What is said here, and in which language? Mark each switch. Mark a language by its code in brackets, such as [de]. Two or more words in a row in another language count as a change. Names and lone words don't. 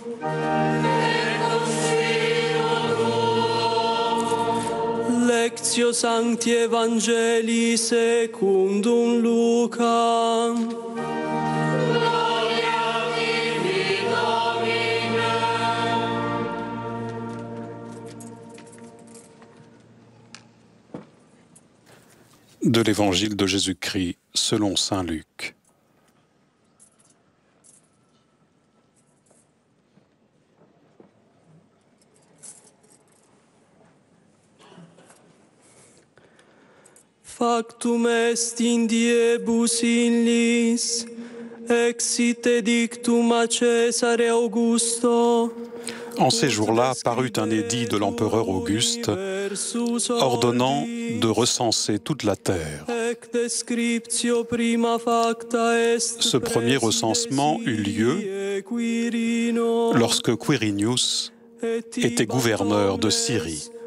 [la] Lectio Sancti Evangelii secundum Lucam. [fr] De l'Évangile de Jésus-Christ selon saint Luc. [la] Factum est in diebus illis, exit edictum a Cæsare Augusto. [fr] En ces jours-là parut un édit de l'empereur Auguste ordonnant de recenser toute la terre. Ce premier recensement eut lieu lorsque Quirinius était gouverneur de Syrie.